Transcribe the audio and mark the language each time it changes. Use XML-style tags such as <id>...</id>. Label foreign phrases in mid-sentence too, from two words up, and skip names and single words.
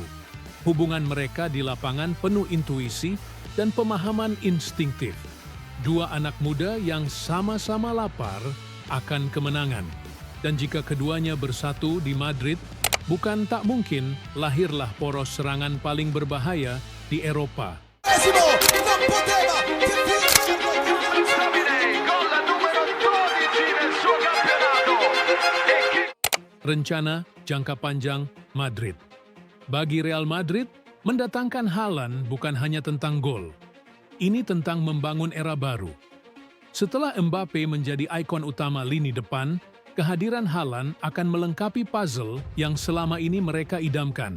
<id>Hubungan mereka di lapangan penuh intuisi dan pemahaman instingtif. Dua anak muda yang sama-sama lapar akan kemenangan. Dan jika keduanya bersatu di Madrid, bukan tak mungkin lahirlah poros serangan paling berbahaya di Eropa.</id> <it>Non poteva che Gol numero 12 nel suo campionato.</it> <id>Rencana jangka panjang Madrid. Bagi Real Madrid, mendatangkan Haaland bukan hanya tentang gol. Ini tentang membangun era baru. Setelah Mbappe menjadi ikon utama lini depan, kehadiran Haaland akan melengkapi puzzle yang selama ini mereka idamkan.</id>